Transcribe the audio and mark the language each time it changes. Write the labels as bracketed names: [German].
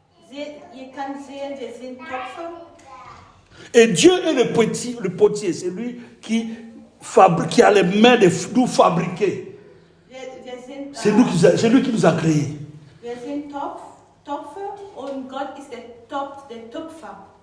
[German] Ihr könnt sehen, wir sind Töpfe. [French] Et Dieu est le potier, c'est lui qui a les mains de nous fabriquer. C'est lui qui nous a créés. [German] Wir sind Töpfe und Gott ist der Töpfer.